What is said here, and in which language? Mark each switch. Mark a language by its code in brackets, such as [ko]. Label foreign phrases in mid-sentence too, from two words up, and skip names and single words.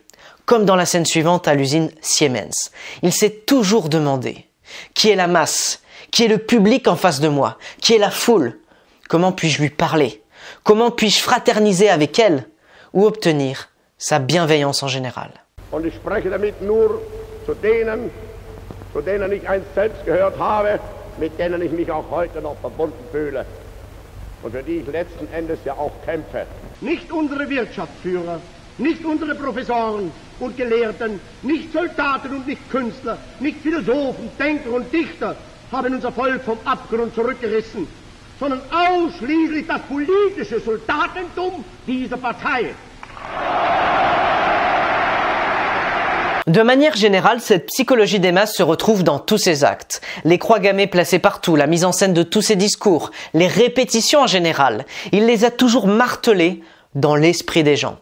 [fr] Comme dans la scène suivante à l'usine Siemens, il s'est toujours demandé qui est la masse, qui est le public en face de moi, qui est la foule. Comment puis-je lui parler? Comment puis-je fraterniser avec elle ou obtenir sa bienveillance en général. [de] Und ich spreche damit nur zu denen ich einst selbst gehört habe, mit denen ich mich auch heute noch verbunden fühle und für die ich letzten Endes ja auch kämpfe. Nicht unsere Wirtschaftsführer, nicht unsere Professoren und Gelehrten, nicht Soldaten und nicht Künstler, nicht Philosophen, Denker und Dichter haben unser Volk vom Abgrund zurückgerissen, sondern ausschließlich das politische Soldatentum dieser Partei. [fr] De manière générale, cette psychologie des masses se retrouve dans tous ses actes. Les croix gammées placées partout, la mise en scène de tous ses discours, les répétitions en général. Il les a toujours martelées dans l'esprit des gens.